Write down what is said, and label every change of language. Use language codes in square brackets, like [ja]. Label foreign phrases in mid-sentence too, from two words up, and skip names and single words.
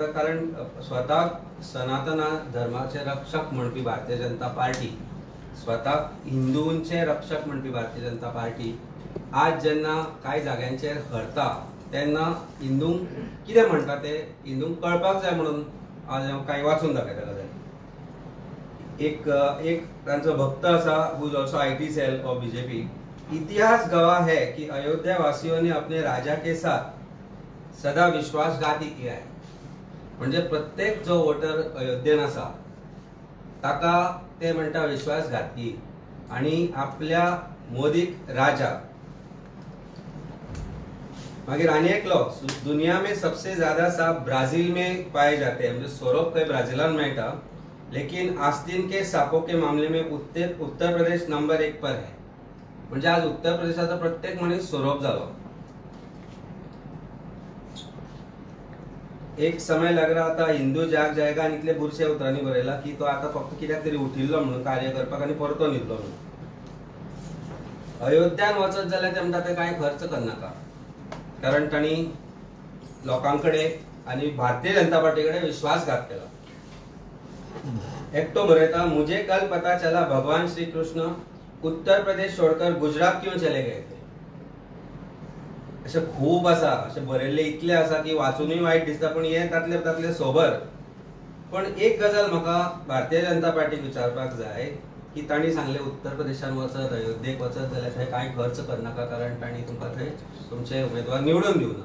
[kok] कारण स्वताक सनातन धर्माचे रक्षक म्हणपी भारतीय जनता पार्टी, स्वताक हिंदूंचे रक्षक म्हणपी भारतीय जनता पार्टी आज जेन्ना कांय जाग्यांचेर हरता तेन्ना हिंदूंक कितें म्हणटा ते हिंदूंक कळपाक जाय म्हणून आज हांव कांय वाचून दाखयता गजाली. एक एक तांचो भक्त आसा [en] who is also IT cell of BJP. [hi] इतिहास गवाह है कि अयोध्या वासियों ने अपने राजा के साथ सदा विश्वासघात ही किया है. [kok] म्हणजे प्रत्येक जो वोटर अयोध्येन आसा ताका ते म्हणटा विश्वासघाती आणि आपल्या मोदीक राजा. मागीर आनी एक लॉ, [hi] दुनिया में सबसे ज्यादा सांप ब्राजील में पाए जाते हैं. [kok] म्हणजे सोरोप खंय ब्राजीलान मेळटा, [hi] लेकिन आस्तीन के सांपों के मामले में उत्तर प्रदेश नंबर 1 पर है. [kok] म्हणजे आज उत्तर प्रदेशाचा प्रत्येक मनीस सोरोप जालो. [hi] एक समय लग रहा था हिंदू जाग जाएगा [kok] आणि इतले बुरशे उतरांनी बरयला की तो आता फक्त कित्याक तरी उठिल्लो म्हणून कार्य करपाक आणि परतो न्हिदलो म्हणून. अयोध्यान वचत जाल्यार ते म्हणटा ते कांय खर्च करनाका, कारण तांणी लोकांकडे आणि भारतीय जनता पार्टी कडेन विश्वासघात केला. एकटो बरयता, [hi] मुझे कल पता चला भगवान श्री कृष्ण उत्तर प्रदेश छोड़कर गुजरात क्यों चले गए थे. [kok] अशें खूब आसा, अशें बरयल्ले इतले आसा की वाचूनय वायट दिसता, पण हे तातले सोबर. पण एक गजाल म्हाका भारतीय जनता पार्टीक विचारपाक जाय की तांणी सांगले उत्तर प्रदेशान वचत, अयोध्येक वचत जाल्यार थंय कांय खर्च करनाका, कारण तांणी तुमकां थंय तुमचे उमेदवार निवडून दिवना.